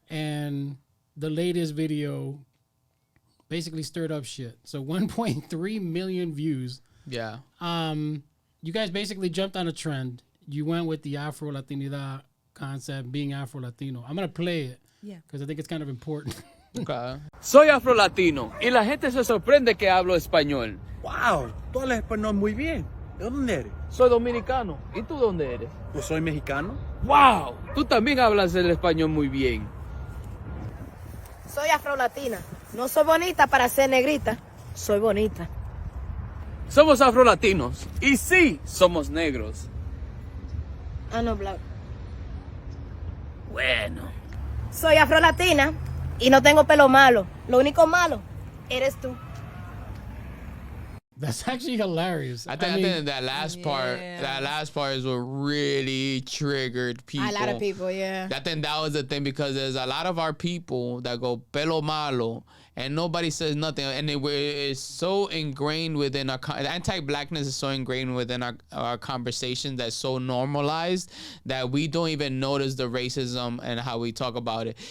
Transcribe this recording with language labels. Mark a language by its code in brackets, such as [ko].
[en] And the latest video basically stirred up shit. So 1.3 million views. Yeah. You guys basically jumped on a trend. You went with the Afro Latinidad concept, being Afro Latino. I'm gonna play it. Yeah. Because I think it's kind of important. Okay. [es] Soy Afro Latino y la gente se sorprende que hablo español. Wow, tú hablas español muy bien. ¿De dónde eres? Soy dominicano. ¿Y tú dónde eres? Yo soy mexicano. Wow, tú también hablas el español muy bien. Soy afrolatina. No soy bonita para ser negrita. Soy bonita. Somos afrolatinos. Y sí, somos negros. Ah, no, black. Bueno. Soy afrolatina y no tengo pelo malo. Lo único malo eres tú. [en] That's actually hilarious. I think that last part is what really triggered people. A lot of people, yeah. I think that was the thing, because there's a lot of our people that go pelo malo and nobody says nothing, and it's so ingrained within our anti-blackness is so ingrained within our conversation, that's so normalized that we don't even notice the racism and how we talk about it.